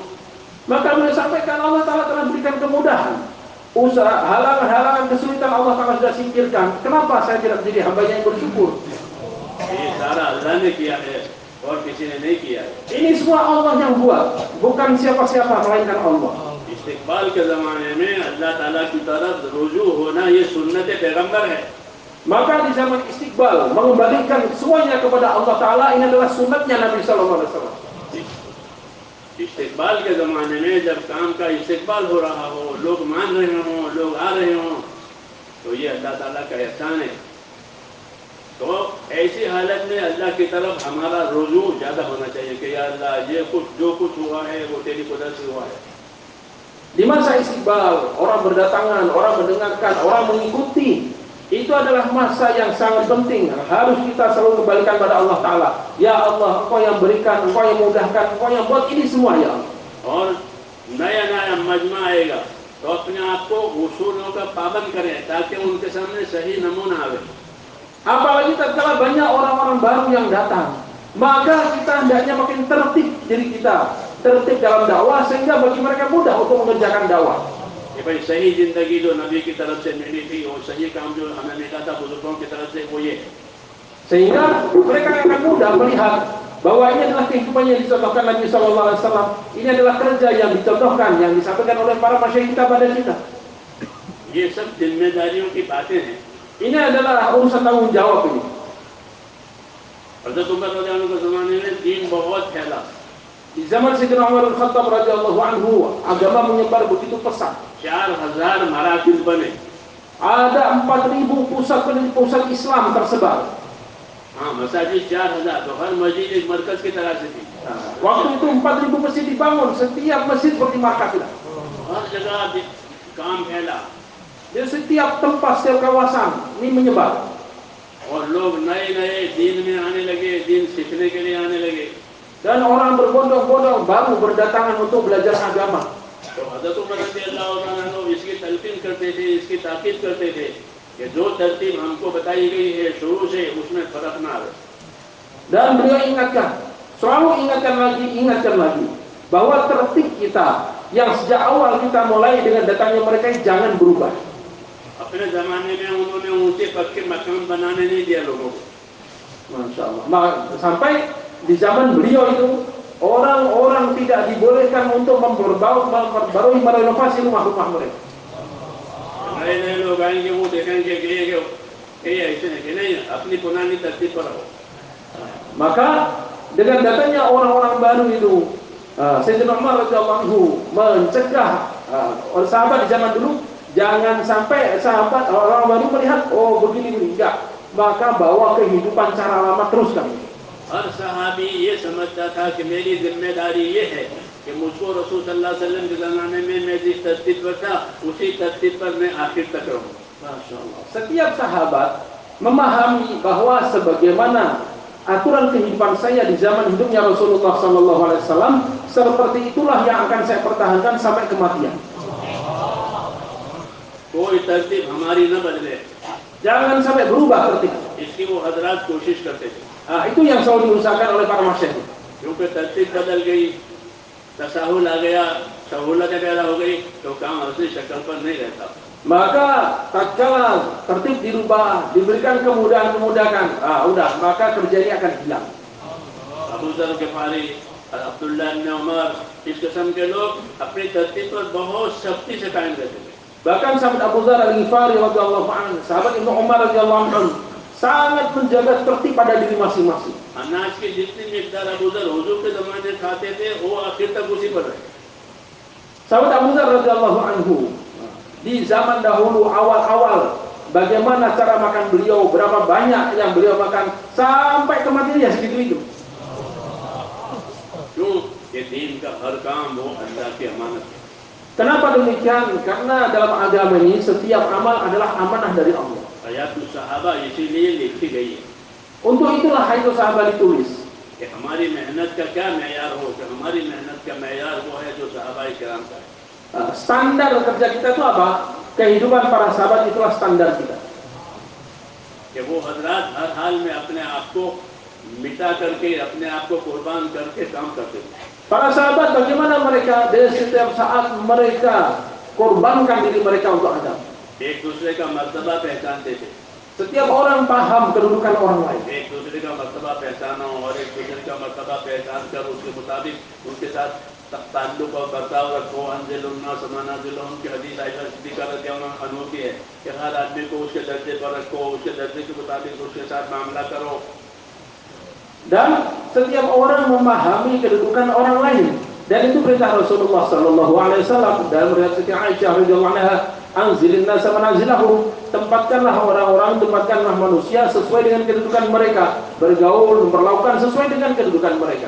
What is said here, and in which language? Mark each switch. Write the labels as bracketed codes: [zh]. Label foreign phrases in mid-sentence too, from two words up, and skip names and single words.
[id] Maka beliau sampaikan Allah Ta'ala telah berikan kemudahan. Usaha, halangan-halangan kesulitan Allah Ta'ala sudah singkirkan. Kenapa saya tidak menjadi hambanya yang bersyukur? [ur] یہ سارا اللہ نے کیا ہے اور کسی نے نہیں کیا ہے. [id] Ini semua Allah yang buat, bukan siapa-siapa melainkan Allah. [ur] استقبال کے زمانے میں اللہ تعالیٰ کی طرف رجوع ہونا یہ سنت پیغمبر ہے. [id] Maka di zaman istiqbal mengembalikan semuanya kepada Allah Ta'ala, ini adalah sunnatnya Nabi [ar] صلى الله عليه وسلم. [ur] استقبال کے زمانے میں جب کام کا استقبال ہو رہا ہو، لوگ مان رہے ہوں، لوگ آ رہے ہوں، تو یہ اللہ تعالیٰ کا احسان ہے. تو ایسی حالت میں اللہ کی طرف ہمارا رجوع زیادہ ہونا چاہیے کہ [ar] يا الله [ur] یہ جو کچھ ہوا ہے وہ تیری قدرت سے ہوا ہے. [id] Di masa istiqbal, orang berdatangan, orang mendengarkan, orang mengikuti, itu adalah masa yang sangat penting. Harus kita selalu kembalikan pada Allah Ta'ala. [ar] يا الله, [id] Engkau yang berikan, Engkau yang mudahkan, Engkau yang buat ini semua [ar] يا الله. [ur] اور نیا نیا مجمع آئے گا تو اپنے آپ کو اصولوں کا پابند کریں تاکہ ان کے سامنے صحیح نمونہ آوے. [id] Apalagi tatkala banyak orang-orang baru yang datang, maka kita hendaknya makin tertib diri kita, tertib dalam dakwah sehingga bagi mereka mudah untuk mengerjakan dakwah. [ur] کہ بھائی صحیح زندگی جو نبی کی طرف سے ملی تھی اور صحیح کام جو ہمیں ملا تھا بزرگوں کی طرف سے وہ یہ ہے. [id] Sehingga mereka akan mudah melihat bahwa ini adalah kehidupan yang dicontohkan Nabi SAW. Ini adalah kerja yang dicontohkan, yang disampaikan oleh para masyayikh kita pada kita. [ur] یہ سب ذمہ داریوں کی باتیں ہیں. [id] Ini adalah urusan tanggung jawab ini. [ur] حضرت عمر [ar] رضي الله عنه [ur] کے زمانے میں دین بہت پھیلا. [id] Di zaman Sayyidina Umar Al-Khattab [ar] رضي الله عنه, [id] agama menyebar begitu pesat. [ur] 4000 مراکز بنے. [id] Ada 4000 pusat Islam tersebar. [ur] ہاں، مساجد 4000، تو ہر مسجد ایک مرکز کی طرح سے تھی. [id] Waktu itu 4000 masjid dibangun, setiap masjid seperti markas kita. [ur] ہر جگہ کام پھیلا [id] Di setiap tempat, setiap kawasan ini menyebar. [ur] اور لوگ نئے نئے دین میں آنے لگے، دین سیکھنے کے لیے آنے لگے. [id] Dan orang berbondong-bondong baru berdatangan untuk belajar agama. [ur] تو حضرت عمر [ar] رضي الله عنه [ur] اس کی تلقین کرتے تھے، اس کی تاکید کرتے تھے کہ جو ترتیب ہم کو بتائی گئی ہے شروع سے اس میں فرق نہ آئے. [id] Dan beliau ingatkan, selalu ingatkan lagi bahwa tertib kita yang sejak awal kita mulai dengan datangnya mereka jangan berubah. [ur] اپنے زمانے میں انہوں نے اونچے پکے مکان بنانے نہیں دیا لوگوں کو. [ar] ما شاء الله. [id] Sampai di zaman beliau itu orang-orang tidak dibolehkan untuk memperbarui, merenovasi rumah-rumah mereka. [ur] نئے نئے لوگ آئیں گے وہ دیکھیں گے کہ یہ ایسے ہے کہ نہیں، اپنی پرانی ترتیب پر رہو. [id] Maka dengan datangnya orang-orang baru itu, Sayyidina Umar [ar] رضي الله عنه [id] mencegah sahabat di zaman dulu jangan sampai sahabat orang baru melihat oh begini enggak, maka bawa kehidupan cara lama teruskan. [ur] ہر صحابی یہ سمجھتا تھا کہ میری ذمہ داری یہ ہے کہ مجھ کو رسول [ar] صلى الله عليه وسلم [ur] کے زمانے میں میں جس ترتیب پر تھا اسی ترتیب پر میں آخر تک رہوں. [ar] ما شاء الله. [id] Setiap sahabat memahami bahwa sebagaimana aturan kehidupan saya di zaman hidupnya Rasulullah SAW, seperti itulah yang akan saya pertahankan sampai kematian. [ur] کوئی ترتیب ہماری نہ بدلے, [id] Jangan sampai berubah tertib. [ur] اس کی وہ حضرات کوشش کرتے تھے. [id] Itu yang selalu diusahakan oleh para masyayikh. [ur] کیونکہ ترتیب بدل گئی، تساہل آ گیا، سہولتیں پیدا ہو گئی، تو کام اصلی شکل پر نہیں رہتا. [id] Maka tatkala tertib dirubah, diberikan kemudahan-kemudahan, udah, maka kerja ini akan hilang. [ur] ابو ذر غفاری، عبداللہ ابن عمر، اس قسم کے لوگ اپنی ترتیب پر بہت سختی سے قائم رہتے تھے. [id] Bahkan sahabat Abu Dzar Al-Ghifari [ar] رضي الله عنه, [id] sahabat Ibnu Umar [ar] رضي الله عنه [id] sangat menjaga tertib pada diri masing-masing. [ur] اناج کی جتنی مقدار ابو ذر حضور کے زمانے کھاتے تھے وہ آخر تک اسی پر رہے. [id] Sahabat Abu Dzar [ar] رضي الله عنه [id] di zaman dahulu awal-awal bagaimana cara makan beliau, berapa banyak yang beliau makan sampai kematian ya segitu itu. [ur] کیوں? یہ دین کا ہر کام وہ اللہ کی امانت ہے. [id] Kenapa demikian? Karena dalam agama ini setiap amal adalah amanah dari Allah. [ur] حیات الصحابہ اسی لیے لکھی گئی ہے [id] Untuk itulah itu sahabat ditulis. [ur] کہ ہماری محنت کا کیا معیار ہو، کہ ہماری محنت کا معیار وہ ہے جو صحابۂ کرام کا ہے. [id] Standar kerja kita itu apa? Kehidupan para sahabat itulah standar kita. [ur] کہ وہ حضرات ہر حال میں اپنے آپ کو مٹا کر کے، اپنے آپ کو قربان کر کے کام کرتے تھے. [id] Para sahabat bagaimana mereka di setiap saat mereka korbankan diri mereka untuk agama. [ur] ایک دوسرے کا مرتبہ پہچانتے تھے. [id] Setiap orang paham kedudukan orang lain. [ur] ایک دوسرے کا مرتبہ پہچانو اور ایک دوسرے کا مرتبہ پہچان کر اس کے مطابق ان کے ساتھ تعلق اور برتاؤ رکھو. [ar] انزلنا سمنازلن [ur] کی حدیث عائشہ صدیقہ [ar] رضي الله عنها [ur] کی ہے کہ ہر آدمی کو اس کے درجے پر رکھو، اس کے درجے کے مطابق اس کے ساتھ معاملہ کرو. [id] Dan setiap orang memahami kedudukan orang lain. Dan itu perintah Rasulullah SAW dalam riwayat Siti Aisyah [ar] رضي الله عنها, أنزلوا الناس منازلهم, [id] tempatkanlah orang-orang, tempatkanlah manusia sesuai dengan kedudukan mereka, bergaul, memperlakukan sesuai dengan kedudukan mereka.